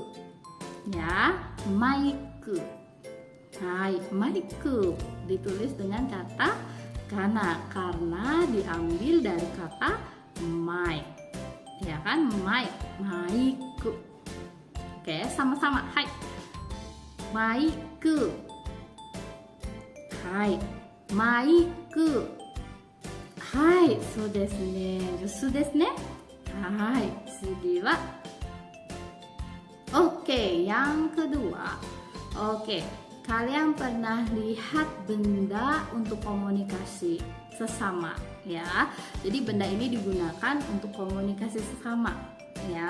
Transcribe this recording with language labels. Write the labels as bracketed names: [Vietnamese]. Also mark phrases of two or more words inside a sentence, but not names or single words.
[Indonesian] Ya, maiku. Hai, maiku ditulis dengan kata kana karena diambil dari kata mic. Ya kan, mic, maiku. Oke, sama-sama. [Japanese] はい。マイク. はい、マイク. はい、そうですね. ジュースですね. はい、次は. [Indonesian] Oke, yang kedua. Oke. Kalian pernah lihat benda untuk komunikasi sesama ya. Jadi benda ini digunakan untuk komunikasi sesama ya.